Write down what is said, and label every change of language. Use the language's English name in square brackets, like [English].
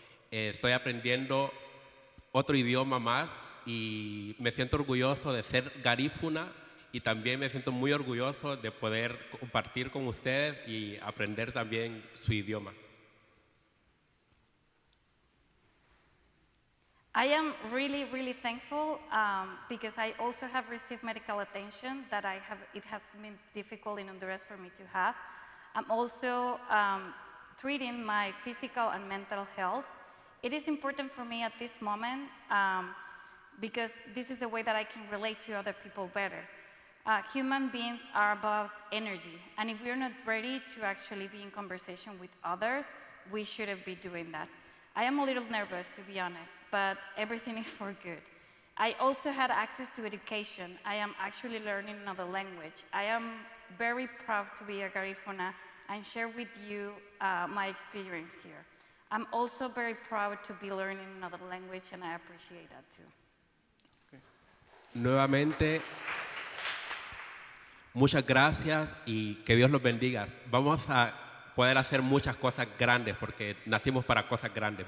[Spanish] Estoy aprendiendo otro idioma más y me siento orgulloso de ser garífuna y también me siento muy orgulloso de poder compartir con ustedes y aprender también su idioma. [English] I am really, really thankful because I also have received medical attention that it has been difficult in Honduras for me to have. I'm also treating my physical and mental health. It is important for me at this moment because this is the way that I can relate to other people better. Human beings are above energy, and if we're not ready to actually be in conversation with others, we shouldn't be doing that. I am a little nervous, to be honest, but everything is for good. I also had access to education. I am actually learning another language. I am very proud to be a Garifuna and share with you my experience here. I'm also very proud to be learning another language, and I appreciate that too. Okay. [Spanish] Nuevamente, muchas gracias y que Dios los bendiga. Vamos a poder hacer muchas cosas grandes porque nacimos para cosas grandes.